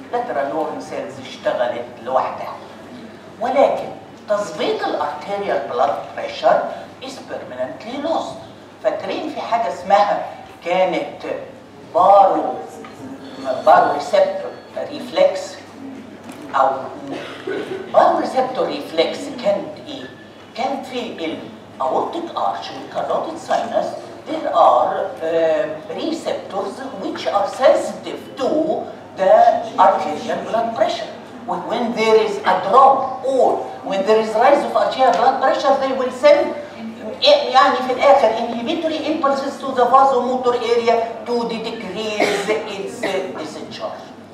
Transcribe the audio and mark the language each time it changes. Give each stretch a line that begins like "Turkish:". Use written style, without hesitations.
English: lateral horn cells
Arabic: اشتغلت لوحدها. ولكن تظبيط
English: الارتيريال blood pressure is permanently lost.
Arabic: فاكرين في حاجه اسمها كانت
English: baroreceptor reflex او baroreceptor reflex
Arabic: كانت ايه؟ كان في
English: الاورتيك ارش والكاروتيد sinus there are receptors which are sensitive to the arterial blood pressure. When there is a drop or when there is rise of arterial blood pressure, they will send
Arabic: يعني في الآخر
English: inhibitory impulses to the vasomotor area to decrease its discharge.